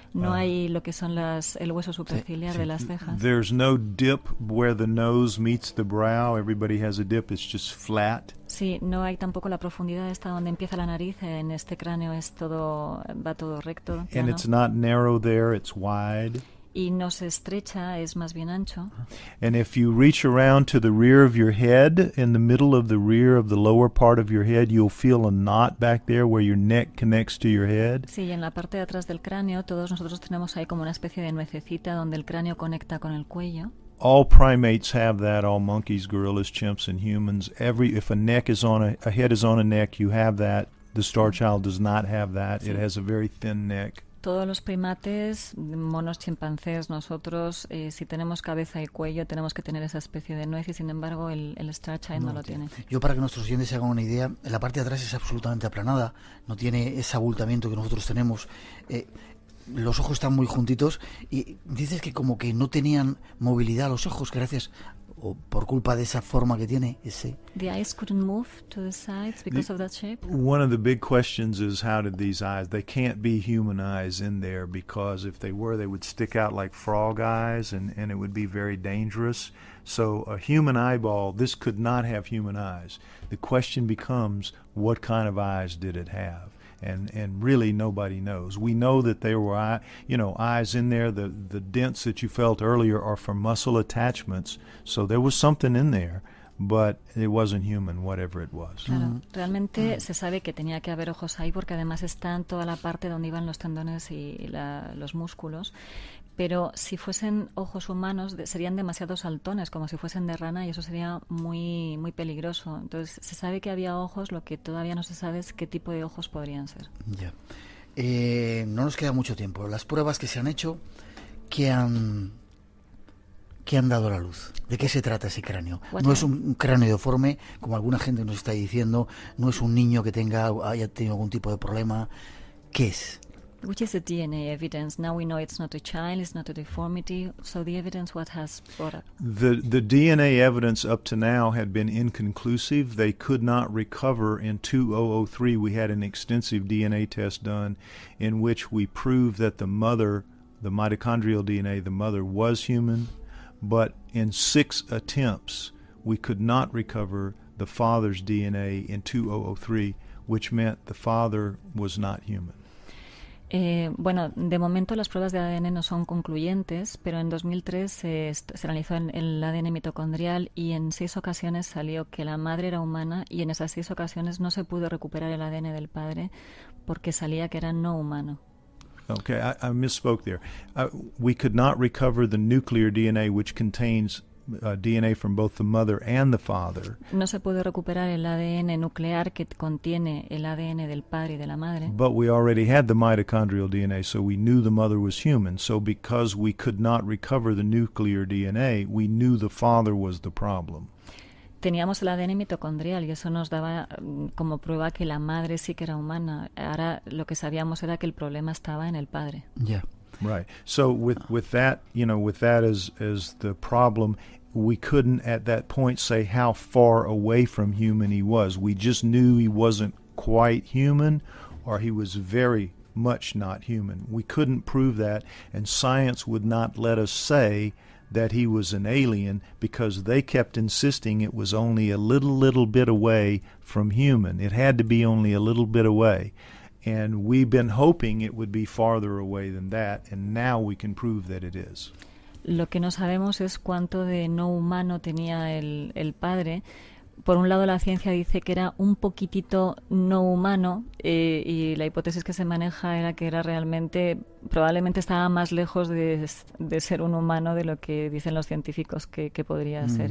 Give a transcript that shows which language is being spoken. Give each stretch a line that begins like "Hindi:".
Spanish: No hay lo que son el hueso superciliar de las cejas.
English: There's no dip where the nose meets the brow. Everybody has a dip. It's just flat.
Spanish: Sí, no hay tampoco la profundidad hasta donde empieza la nariz. En este cráneo va todo recto.
English: And it's not narrow there. It's wide.
Spanish: Y no se estrecha, es más bien ancho.
English: And if you reach around to the rear of your head, in the middle of the rear of the lower part of your head, you'll feel a knot back there where your neck connects to your head.
Spanish: Sí, en la parte de atrás del cráneo, todos nosotros tenemos ahí como una especie de nuececita donde el cráneo conecta con el cuello.
English: All primates have that, all monkeys, gorillas, chimps, and humans. If a head is on a neck, you have that. The star child does not have that. Sí. It has a very thin neck.
Spanish: Todos los primates, monos, chimpancés, nosotros, si tenemos cabeza y cuello, tenemos que tener esa especie de nuez y, sin embargo, el Star Child no lo tiene. Yo, para que nuestros oyentes se hagan una idea, la parte de atrás es absolutamente aplanada, no tiene ese abultamiento que nosotros tenemos. Los ojos están muy juntitos y dices que como que no tenían movilidad los ojos, gracias o por culpa de esa forma que tiene ese.
English: The eyes couldn't move to the sides because of that shape. One of the big questions is, how did these eyes? They can't be human eyes in there, because if they were, they would stick out like frog eyes, and it would be very dangerous. So a human eyeball, this could not have human eyes. The question becomes, what kind of eyes did it have? And really nobody knows. We know that there were eyes in there. The dents that you felt earlier are from muscle attachments. So there was something in there, but it wasn't human, whatever it was.
Spanish: Claro, realmente se sabe que tenía que haber ojos ahí porque además está en toda la parte donde iban los tendones y los músculos. Pero si fuesen ojos humanos serían demasiado saltones, como si fuesen de rana, y eso sería muy, muy peligroso. Entonces se sabe que había ojos, lo que todavía no se sabe es qué tipo de ojos podrían ser. Ya. No nos queda mucho tiempo. Las pruebas que se han hecho, ¿qué han dado a la luz? ¿De qué se trata ese cráneo? No es un cráneo deforme, como alguna gente nos está diciendo, no es un niño que haya tenido algún tipo de problema. ¿Qué es?
English: Which is the DNA evidence? Now we know it's not a child, it's not a deformity. So the evidence, what has brought up? The DNA evidence up to now had been inconclusive. They could not recover. In 2003, we had an extensive DNA test done in which we proved that the mother, the mitochondrial DNA, the mother was human. But in 6 attempts, we could not recover the father's DNA in 2003, which meant the father was not human.
Spanish: Bueno, de momento las pruebas de ADN no son concluyentes, pero en 2003 se analizó el ADN mitocondrial y en 6 ocasiones salió que la madre era humana, y en esas 6 ocasiones no se pudo recuperar el ADN del padre porque salía que era no humano.
English: Okay, I misspoke there. We could not recover the nuclear DNA, which contains DNA from both the mother and the father.
Spanish: No se puede recuperar el ADN nuclear que contiene el ADN del padre y de la madre.
English: But we already had the mitochondrial DNA, so we knew the mother was human. So because we could not recover the nuclear DNA, we knew the father was the problem.
Spanish: Teníamos el ADN mitocondrial y eso nos daba como prueba que la madre sí que era humana. Ahora lo que sabíamos era que el problema estaba en el padre. Ya.
English: Right. So with that, with that as the problem, we couldn't at that point say how far away from human he was. We just knew he wasn't quite human, or he was very much not human. We couldn't prove that, and science would not let us say that he was an alien because they kept insisting it was only a little bit away from human. It had to be only a little bit away. And we've been hoping it would be farther away than that, and now we can prove that it is.
Spanish: Lo que no sabemos es cuánto de no humano tenía el padre. Por un lado, la ciencia dice que era un poquitito no humano y la hipótesis que se maneja era que era realmente, probablemente estaba más lejos de ser un humano de lo que dicen los científicos que podría ser.